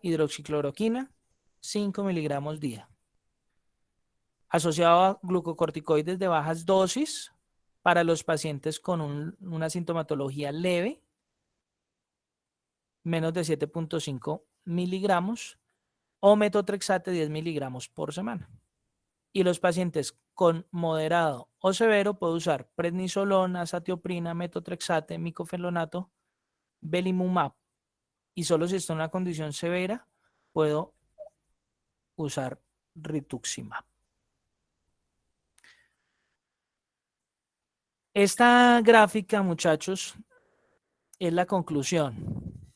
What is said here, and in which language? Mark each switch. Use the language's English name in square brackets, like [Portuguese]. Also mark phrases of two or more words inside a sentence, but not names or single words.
[Spanish] Hidroxicloroquina, 5 miligramos día. Asociado a glucocorticoides de bajas dosis para los pacientes con una sintomatología leve, menos de 7.5 miligramos, o metotrexate 10 miligramos por semana. Y los pacientes con moderado o severo pueden usar prednisolona, azatioprina, metotrexate, micofenonato, belimumab. Y solo si está en una condición severa, puedo usar rituximab. Esta gráfica, muchachos, es la conclusión.